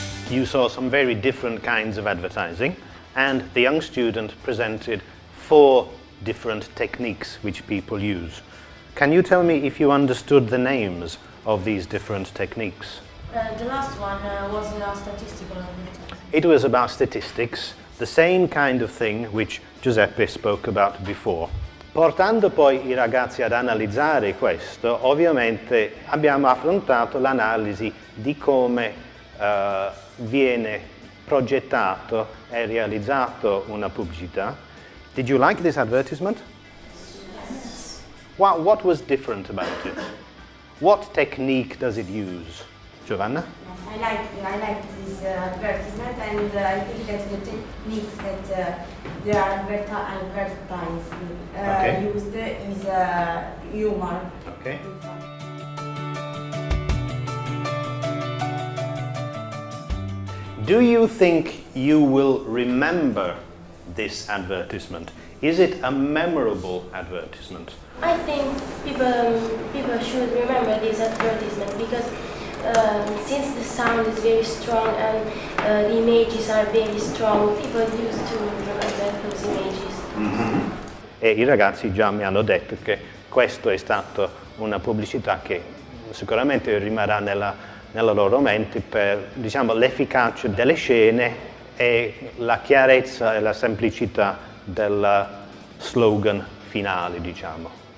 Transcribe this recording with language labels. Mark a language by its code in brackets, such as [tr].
[en] You saw some very different kinds of advertising, and the young student presented 4 different techniques which people use. Can you tell me if you understood the names of these different techniques? The last one was statistical advertising. It was about statistics, the same kind of thing which Giuseppe spoke about before. [it] Portando poi i ragazzi ad analizzare questo, ovviamente abbiamo affrontato l'analisi di come viene progettato e realizzato una pubblicità. [en] Did you like this advertisement? Yes. What was different about it? What technique does it use? Giovanna? I like this advertisement, and I think that the techniques that they are advertised used is humor. Okay. Do you think you will remember this advertisement? Is it a memorable advertisement? I think people should remember this advertisement because since the sound is very strong and the images are very strong, people used to remember those images. Mm-hmm. [it] E i ragazzi già mi hanno detto che questa è stata una pubblicità che sicuramente rimarrà nella loro mente per, diciamo, l'efficacia delle scene e la chiarezza e la semplicità del slogan finale, diciamo.